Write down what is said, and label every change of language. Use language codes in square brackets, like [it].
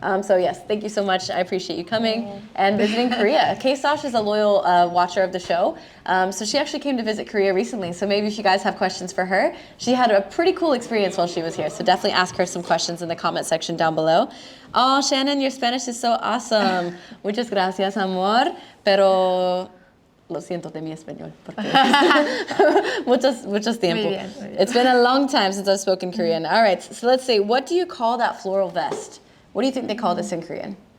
[en] So yes, thank you so much. I appreciate you coming and visiting Korea. K-Stosh is a loyal watcher of the show. So she actually came to visit Korea recently. So maybe if you guys have questions for her, she had a pretty cool experience while she was here. So definitely ask her some questions in the comment section down below. Oh, Shannon, your Spanish is so awesome. [es] Muchas gracias, amor. Pero lo siento de mi español. Porque muchos tiempo. Muy bien, muy bien. [en] It's been a long time since I've spoken Korean. All right, so let's see. What do you call that floral vest? What do you think they call this in Korean?